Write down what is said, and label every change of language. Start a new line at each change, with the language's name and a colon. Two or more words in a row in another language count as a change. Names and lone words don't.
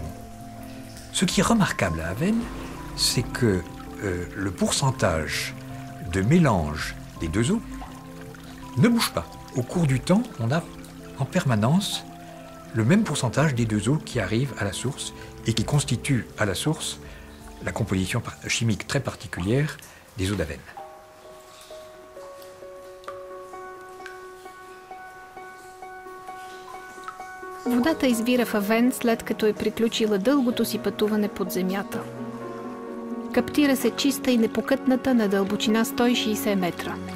French: Ce qui est remarquable à Avesnes, c'est que le pourcentage de mélange des deux eaux ne bouge pas. Au cours du temps, on a en permanence le même pourcentage des deux eaux qui arrivent à la source et qui constituent à la source la composition chimique très particulière des eaux d'Avesnes.
Bulgarian: Водата извира в Авен, след като е приключила дългото си пътуване под земята. Каптира се чиста и непокътната на дълбочина 160 метра.